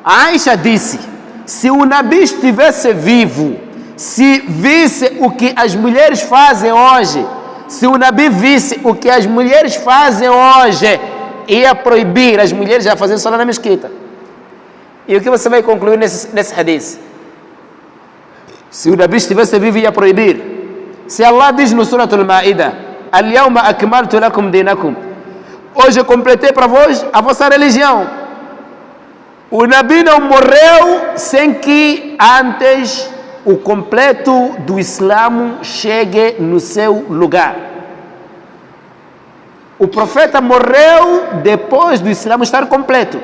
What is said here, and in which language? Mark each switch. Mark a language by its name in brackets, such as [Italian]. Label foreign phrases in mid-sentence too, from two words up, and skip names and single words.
[Portuguese] A Aisha disse: Se o Nabi estivesse vivo, se visse o que as mulheres fazem hoje, se o Nabi visse o que as mulheres fazem hoje, ia proibir as mulheres a fazerem salat na mesquita. E o que você vai concluir nesse hadith? Se o Nabi estivesse vivo, ia proibir. Se Allah diz no Surah Al-Ma'idah: [Arabic] اليوم أكملت لكم دينكم, [Portuguese] hoje eu completei para vós a vossa religião. O Nabi não morreu sem que antes o completo do Islã chegue no seu lugar. O profeta morreu depois do Islã estar completo.